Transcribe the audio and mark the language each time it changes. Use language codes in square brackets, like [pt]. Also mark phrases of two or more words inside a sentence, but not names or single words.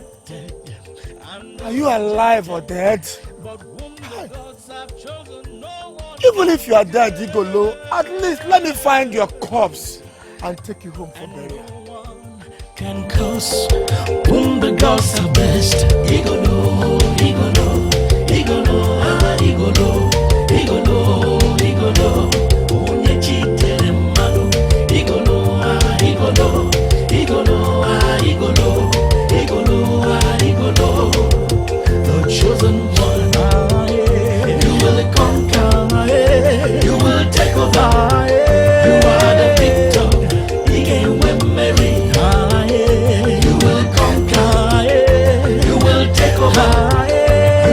[en] Are you alive or dead? Even if you are dead, IGOLO, at least let me find your corpse and take you home for burial. can cause whom the gods are best. Igolo, igolo, igolo, ah, igolo, igolo, igolo. [ig] Onye chitere mmadụ. [en] Igolo, ah, igolo, igolo, ah, igolo, igolo, ah, igolo. The chosen one, ah, yeah. You will conquer, ah, yeah. You will take over, ah, yeah. You are the victor. He can win Mary, ah, yeah. You will conquer, ah, yeah. You will take over, ah, yeah.